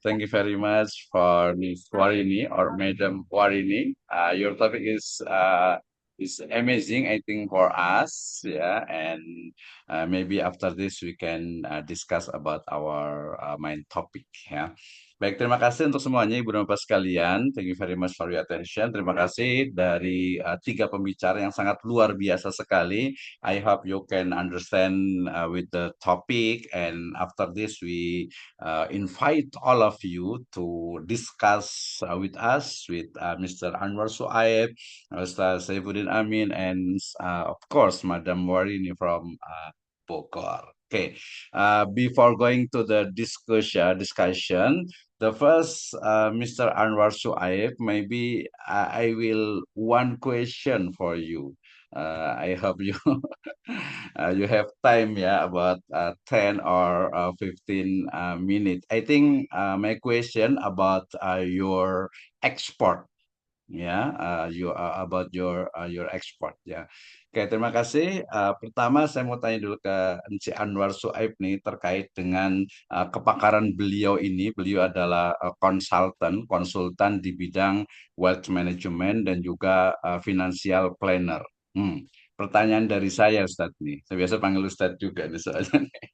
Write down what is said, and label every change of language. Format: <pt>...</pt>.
<en>Thank you very much for Ms. Warini or Madam Warini. Your topic is amazing, I think, for us, yeah. And maybe after this we can discuss about our main topic, ya.</en> <id>Baik, terima kasih untuk semuanya Ibu dan Bapak sekalian.</id> <en>Thank you very much for your attention.</en> <id>Terima kasih dari tiga pembicara yang sangat luar biasa sekali.</id> <en>I hope you can understand with the topic, and after this we invite all of you to discuss with us, with Mr. Anwar Suaib, Ustaz Saifuddin Amin, and of course Madam Warini from Bogor. Okay, before going to the discussion, the first Mr. Anwar Suaib, maybe I will one question for you. I hope you you have time, yeah, about 10 or 15 minutes. I think my question about your export, ya, about your export, ya.</en> <id>Oke, terima kasih. Pertama saya mau tanya dulu ke Encik Anwar Suaib nih terkait dengan kepakaran beliau ini. Beliau adalah konsultan di bidang wealth management dan juga financial planner. Pertanyaan dari saya, Ustadz nih. Saya biasa panggil Ustadz juga nih soalnya.</id>